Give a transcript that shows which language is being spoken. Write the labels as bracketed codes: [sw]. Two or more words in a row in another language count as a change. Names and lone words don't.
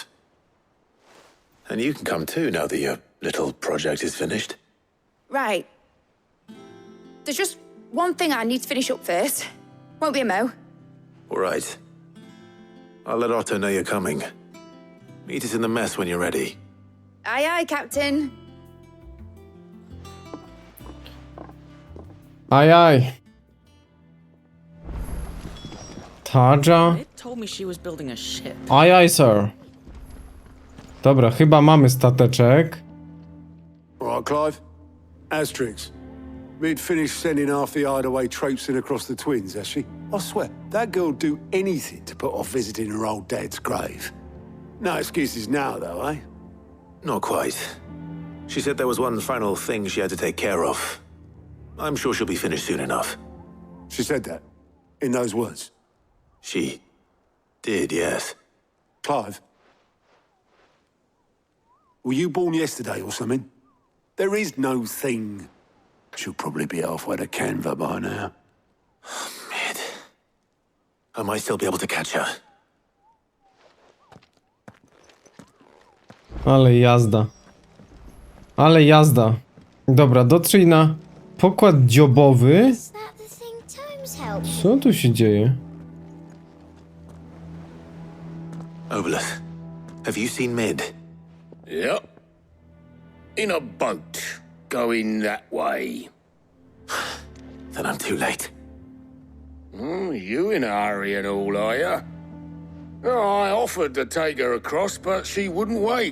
[en] And you can come too now that your little project is finished. Right. There's just one thing I need to finish up first. Won't be a mo. All right. I'll let Otto know you're coming. Meet us in the mess when you're ready. Aye, aye, Captain. Aye, aye. Tarja. It told me she was building a ship. Aye, aye, sir. [pl] Dobra, chyba mamy stateczek. [en] All right, Clive. Asterix. We'd finished sending half the hideaway traipsing across the twins, has she? I swear, that girl'd do anything to put off visiting her old dad's grave. No excuses now, though, eh? Not quite. She said there was one final thing she had to take care of. I'm sure she'll be finished soon enough. She said that? In those words? She did, yes. Clive? Were you born yesterday or something? There is no thing. She'll probably be halfway to Canva by now. Mid. I might still be able to catch her. [pl] Ale jazda. Ale jazda. Dobra, dotrzyj na pokład dziobowy. Co tu się dzieje? [en] Obelus, have you seen Mid? Yep. In a boat, going that way. Then I'm too late. You in a hurry and all, are you? Oh, I offered to take her across, but she wouldn't wait.